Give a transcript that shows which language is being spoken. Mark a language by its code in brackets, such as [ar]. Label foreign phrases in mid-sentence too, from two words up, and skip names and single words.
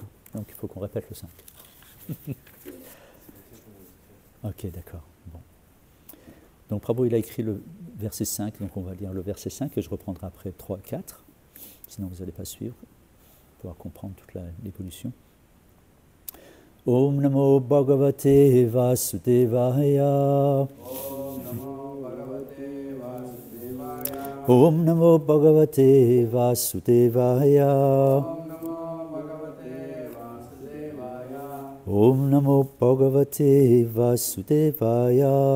[fr] Donc, il faut qu'on répète le 5. Ok, d'accord. Bon. Donc, Prabhu, il a écrit le verset 5. Donc, on va lire le verset 5 et je reprendrai après 3 et 4. Sinon, vous n'allez pas suivre pour pouvoir comprendre toute l'évolution. [sa] Om Namo Bhagavate Vasudevaya. Om Namo Bhagavate Vasudevaya. Om Namo Bhagavate Vasudevaya.